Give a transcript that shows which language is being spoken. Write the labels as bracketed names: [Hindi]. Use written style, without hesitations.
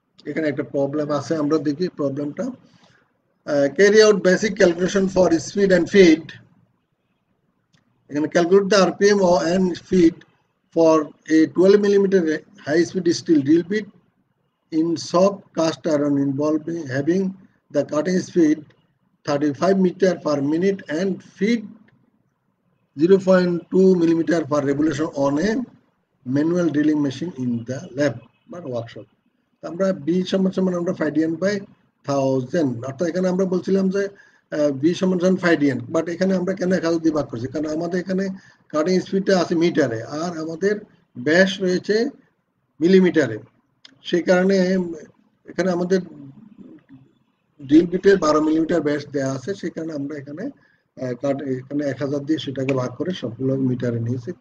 [Bangla] এখানে একটা প্রবলেম আছে, আমরা দেখি প্রবলেমটা। [English] Carry out basic calculation for speed and feed. And calculate the RPM and feed for a 12 millimeter high speed steel drill bit in soft cast iron involving having the cutting speed 35 meter per minute and feed 0.2 millimeter per revolution on a manual drilling machine in the lab or workshop. [Bangla] আমরা B সমান আমরা ফাইডিয়ান by 1000, অর্থাৎ এখানে আমরা বলছিলাম যে B সমান ফাইডিয়ান, but এখানে আমরা কেন 1000 দিয়ে ভাগ করছি? কারণ আমাদের এখানে কাটিং স্পিডটা আছে মিটারে আর আমাদের ব্যাস রয়েছে মিলিমিটারে। সেই কারণে এখানে আমাদের ড্রিল বিটের 12 মিলিমিটার ব্যাস দেওয়া আছে, সেই কারণে আমরা এখানে 1000 দিয়ে সেটাকে ভাগ করে সবগুলো মিটারে নিয়েছি।